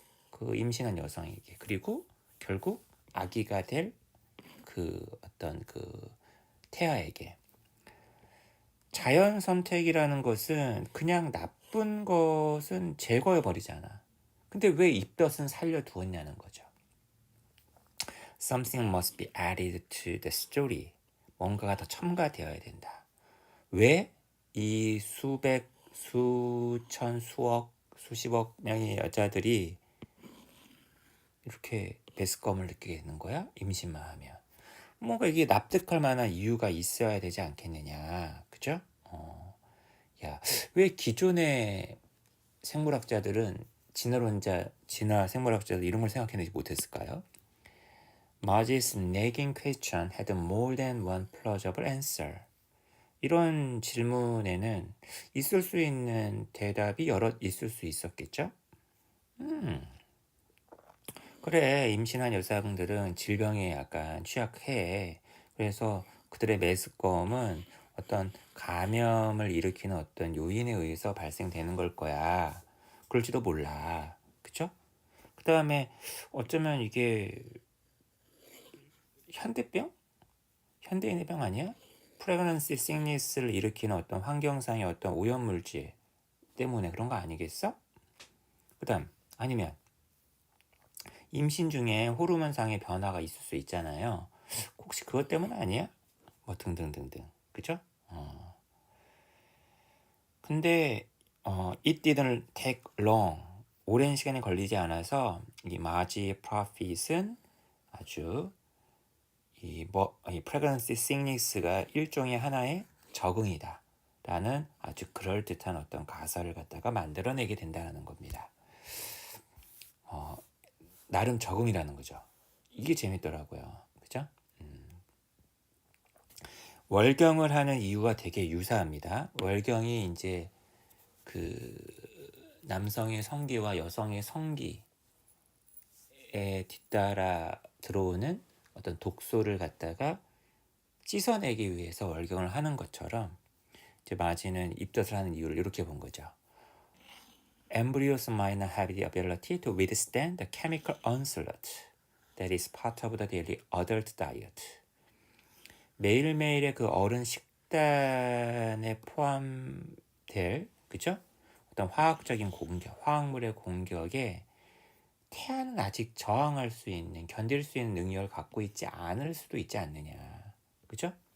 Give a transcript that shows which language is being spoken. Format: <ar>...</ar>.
<ko>그 임신한 여성에게. 그리고 결국 아기가 될 그 어떤 그 태아에게. 자연 선택이라는 것은 그냥 나쁜 것은 제거해 버리잖아. 근데 왜 입덧은 살려두었냐는 거죠.</ko> <en>Something must be added to the story.</en> <ko>뭔가가 더 첨가되어야 된다. 왜 이 수백, 수천, 수억, 수십억 명의 여자들이 이렇게 메스꺼움을 느끼게 되는 거야? 임신만 하면. 뭔가 이게 납득할 만한 이유가 있어야 되지 않겠느냐. 그죠? 야, 왜 기존의 생물학자들은 진화 생물학자들 이런 걸 생각해내지 못했을까요?</ko> <en>Marge's nagging question had more than one plausible answer.</en> <ko>이런 질문에는 있을 수 있는 대답이 여럿 있을 수 있었겠죠? 그래, 임신한 여성들은 질병에 약간 취약해. 그래서 그들의 메스꺼움은 어떤 감염을 일으키는 어떤 요인에 의해서 발생되는 걸 거야. 그럴지도 몰라. 그쵸? 그 다음에 어쩌면 이게 현대병? 현대인의 병 아니야? 프레그넌시 시크니스를 일으키는 어떤 환경상의 어떤 오염물질 때문에 그런 거 아니겠어? 그 다음, 아니면 임신 중에 호르몬상의 변화가 있을 수 있잖아요. 혹시 그것 때문 아니야? 뭐 등등등등. 그죠? 근데</ko> <en>it didn't take long.</en> <ko>오랜 시간이 걸리지 않아서 이 마지 프로핏은 아주 이 pregnancy sickness가 일종의 하나의 적응이다 라는 아주 그럴듯한 어떤 가설을 갖다가 만들어내게 된다는 겁니다. 나름 적응이라는 거죠. 이게 재밌더라고요. 그죠? 월경을 하는 이유가 되게 유사합니다. 월경이 이제 그 남성의 성기와 여성의 성기에 뒤따라 들어오는 어떤 독소를 갖다가 씻어내기 위해서 월경을 하는 것처럼 이제 마지는 입덧을 하는 이유를 이렇게 본 거죠.</ko> <en>Embryos might not have the ability to withstand the chemical onslaught that is part of the daily adult diet.</en> <ko>매일매일의 그 어른 식단에 포함될, 그죠? 어떤 화학적인 공격, 화학물의 공격에 태아는 아직 저항할 수 있는, 견딜 수 있는 능력을 갖고 있지 않을 수도 있지 않느냐. 그죠?</ko>